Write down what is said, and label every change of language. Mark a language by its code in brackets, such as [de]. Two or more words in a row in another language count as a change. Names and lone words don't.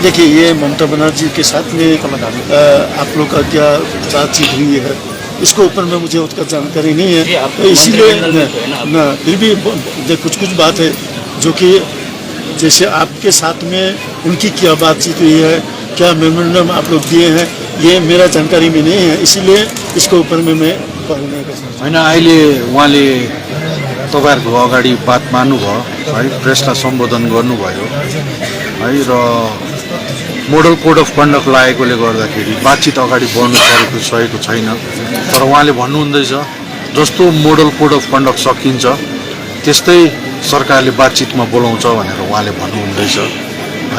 [hi] देखिए ये ममता बनर्जी के साथ में आप लोग का क्या बातचीत हुई है, इसके ऊपर में मुझे उसका जानकारी नहीं है, तो इसीलिए ना फिर भी कुछ बात है जो कि जैसे आपके साथ में उनकी क्या बातचीत हुई है, क्या मेमोरेंडम आप लोग दिए हैं, ये मेरा जानकारी में नहीं है, इसीलिए इसके ऊपर में मैं पहल नहीं कर सकता। [ne] होइन अहिले उहाँले तपाईँहरूको अगाडि बात मान्नुभयो है, प्रेसलाई सम्बोधन गर्नुभयो है, र [en] model code of conduct [ne] लागेकोले गर्दाखेरि बातचित अगाडि बढ्नु सकेको छैन। तर उहाँले भन्नुहुँदैछ जस्तो [en] model code of conduct [ne] सकिन्छ त्यस्तै सरकारले बातचितमा बोलाउँछ भनेर उहाँले भन्नुहुँदैछ है।